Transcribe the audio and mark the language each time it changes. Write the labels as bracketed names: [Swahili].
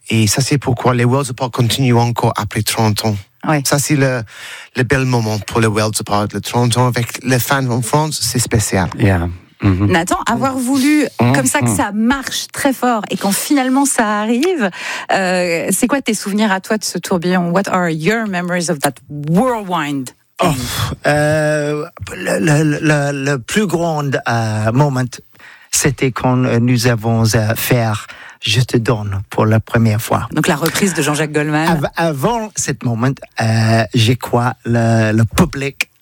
[French] Et ça, c'est pourquoi les World's Apart continuent encore après 30 ans. Oui. Ça, c'est le bel moment pour les World's Apart. Le 30 ans avec les fans en France, c'est spécial. Oui. Yeah. Mm-hmm. Nathan, avoir voulu comme ça que ça marche très fort et quand finalement ça arrive, c'est quoi tes souvenirs à toi de ce tourbillon? [English] What are your memories of that whirlwind? [French] Le plus grand moment, c'était quand nous avons fait Je te donne pour la première fois. Donc la reprise de Jean-Jacques Goldman. Avant ce moment, j'ai quoi le public